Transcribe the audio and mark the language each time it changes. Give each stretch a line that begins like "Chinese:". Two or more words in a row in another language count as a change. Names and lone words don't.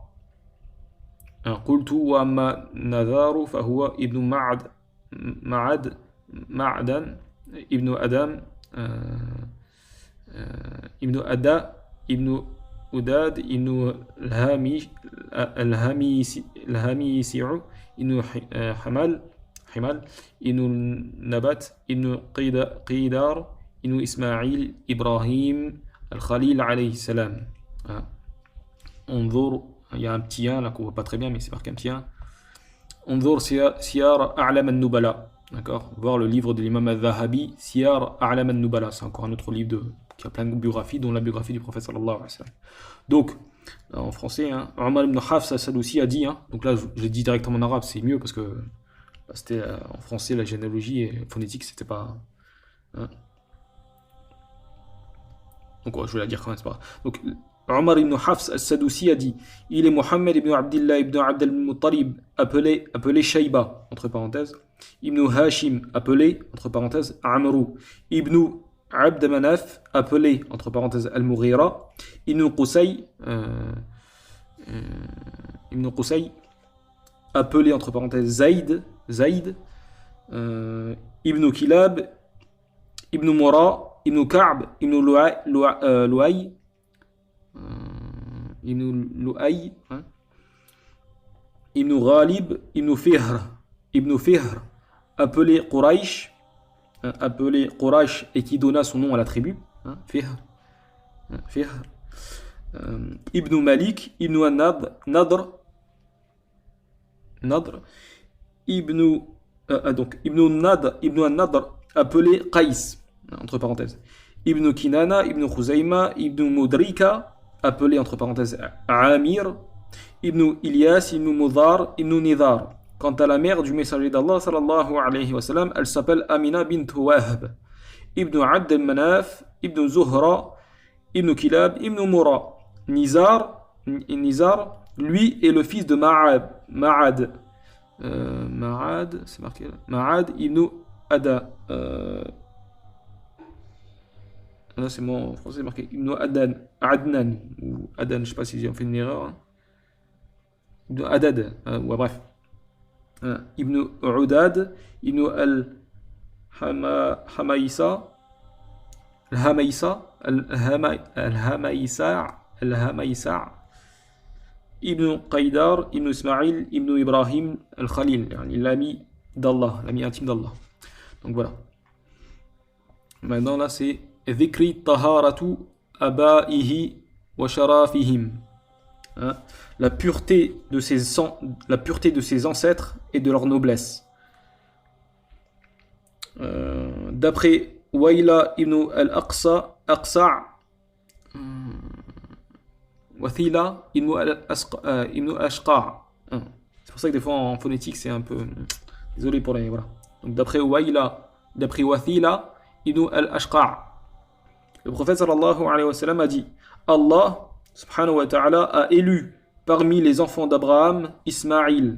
Arabic: قلت وأما نذار فهو ابن معدن ابن أدم ابن أدا ابن أداد ابن الهميسع ابن حمال ابن نبات ابن قيدار ابن إسماعيل إبراهيم الخليل عليه السلام. انظر,
French: il y a un petit 1 là qu'on voit pas très bien, mais c'est marqué un petit 1.
Arabic: Unzur Siyar A'lam an-Nubala.
French: D'accord, voir le livre de l'imam al-Dhahabi, Siyar A'lam an-Nubala. C'est encore un autre livre qui a plein de biographies, dont la biographie du prophète
Arabic: صلى الله عليه وسلم.
French: Donc, en français, hein, Umar ibn Hafs as-Sadusi a dit, hein, donc là je l'ai dit directement en arabe, c'est mieux parce que là, c'était en français, la généalogie et phonétique, c'était pas. Hein. Donc, ouais, je vais la dire quand même, c'est pas grave. Donc, Omar ibn Hafs al-Sadoussi a dit, il est Mohammed ibn Abdullah ibn Abd al-Muttalib, appelé Shayba, entre parenthèses, ibn Hashim, appelé, entre parenthèses, Amrou, ibn Abd Manaf, appelé, entre parenthèses, Al-Mughira, ibn Qusay, appelé, entre parenthèses, Zayd, ibn Kilab, ibn Mura, ibn Ka'b, ibn Lu'ay, ibn Lu'ay, hein, ibn Ghalib, ibn Fihr, appelé Quraysh, et qui donna son nom à la tribu, hein, Fihr, ibn Malik, ibn Nadr, ibn Nadr, appelé Qais, entre parenthèses, ibn Kinana, ibn Khuzayma, ibn Mudrika, appelé entre parenthèses Amir, ibn Ilyas, ibn Mudhar, ibn Nidhar. Quant à la mère du messager d'Allah
Arabic: صلى الله عليه وسلم,
French: elle s'appelle Amina bint Wahb, ibn Abd al-Manaf, ibn Zuhra, ibn Kilab, ibn Mura. Nizar, lui est le fils de Ma'ad, c'est marqué là. Ma'ad ibn Ada. Là, c'est mon français marqué Ibn Adnan, ou Adan, je ne sais pas si j'ai fait une erreur. Hein. Ibn Adad, ouais, bref. Ibn Udad, Ibn al-Hamaïsa, Ibn Qaydar, Ibn Ismaïl, Ibn Ibrahim al-Khalil, l'ami d'Allah, l'ami intime d'Allah. Donc voilà. Maintenant, là, c'est
Arabic: ذكر طهارة آبائه وشرفهم.
French: La pureté de ses ancêtres et de leur noblesse. D'après Wayla ibn al-Aqsa, Wathila ibn al-Ashqa. C'est pour ça que des fois en phonétique c'est un peu... Désolé pour les... Voilà. Donc d'après Wathila ibn al-Ashqa. Le prophète
Arabic: صلى الله عليه وسلم
French: a dit,
Arabic: الله سبحانه وتعالى
French: a élu parmi les enfants d'Abraham Ismaël.